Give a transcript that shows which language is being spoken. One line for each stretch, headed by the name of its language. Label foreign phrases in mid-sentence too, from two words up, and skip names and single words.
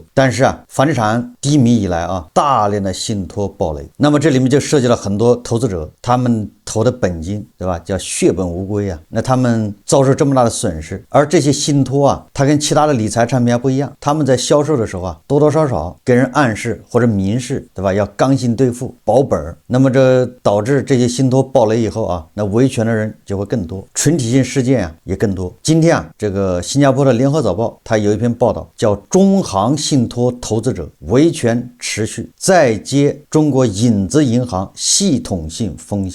Chinese: 但是房地產低迷以來大量的信託暴雷，那麼這裡面就涉及了很多投資者，他們投的本金，对吧？叫血本無歸那他們遭受這麼大的損失，而這些信託它跟其他的理財產品還不一樣，他們在銷售的時候多多少少給人暗示或者明示，對吧？要刚性兑付，保本。那麼這導致這些信託暴雷以後那維權的人就會更多，群體性事件也更多。今天這個新加坡的聯合早報它有一篇報道，叫中行信託投資者維權持續，再接中國影子銀行系統性風險。